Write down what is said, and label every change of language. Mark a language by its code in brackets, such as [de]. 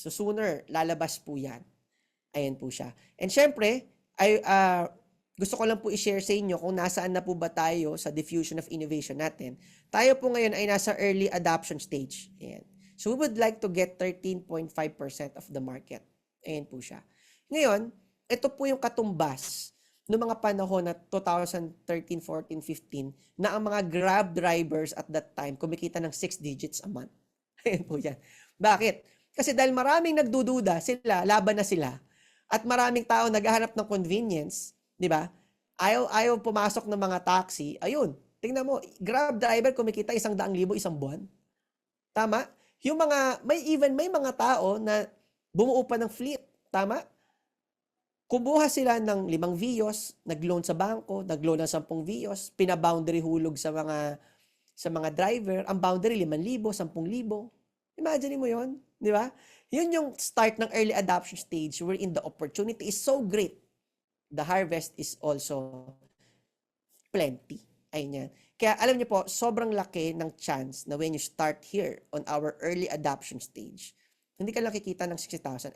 [tl] So, sooner, lalabas po yan. Ayan po siya. And syempre, gusto ko lang po i-share sa inyo kung nasaan na po ba tayo sa diffusion of innovation natin. Tayo po ngayon ay nasa early adoption stage. Ayan. [en] So we would like to get 13.5% of the market. [tl] Ayan po siya. Ngayon, ito po yung katumbas noong mga panahon na 2013, 14, 15 na ang mga Grab drivers [en] at that time [tl] kumikita ng 6 digits a month. Ayan po yan. Bakit? Kasi dahil maraming nagdududa sila, laban na sila, at maraming tao naghahanap ng convenience, di ba? Ayaw pumasok ng mga taxi. Ayun, tingnan mo, Grab driver kumikita 100,000 isang buwan. Tama? Yung may mga tao na bumuo pa ng fleet. Tama? Kumuha sila ng 5 VIOS, nag-loan sa bangko, nag-loan ng 10 VIOS, pina-boundary hulog sa mga driver. Ang boundary 5,000, 10,000. Imagine mo yon, di ba? Yun yung start ng [en] early adoption stage wherein the opportunity is so great. The harvest is also plenty. [tl] Ayun yan. Kaya alam niyo po, sobrang laki ng chance na [en] when you start here on our early adoption stage, [tl] hindi ka lang kikita ng 60,000.